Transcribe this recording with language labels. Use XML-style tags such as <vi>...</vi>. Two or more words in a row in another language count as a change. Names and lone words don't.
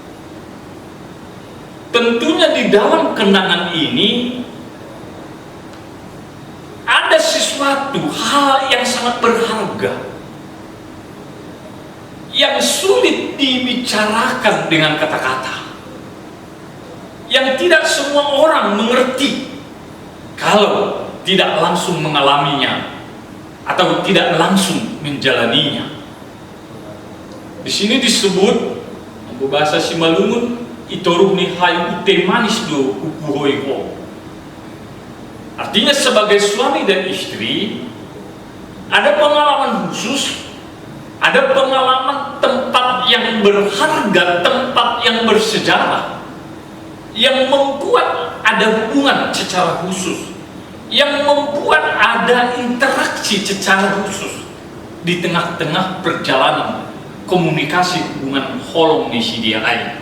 <id>Tentunya di dalam kenangan ini ada sesuatu hal yang sangat berharga yang sulit dibicarakan dengan kata-kata, yang tidak semua orang mengerti kalau tidak langsung mengalaminya atau tidak langsung menjalaninya. Di sini disebut bahasa Simalungun</id> <bts>itoruh ni hayu ute manis do upuhoi ho.</bts> <id>Artinya sebagai suami dan istri ada pengalaman khusus, ada pengalaman tempat yang berharga, tempat yang bersejarah, yang membuat ada hubungan secara khusus, yang membuat ada interaksi secara khusus di tengah-tengah perjalanan komunikasi hubungan holong di sidiai.</id>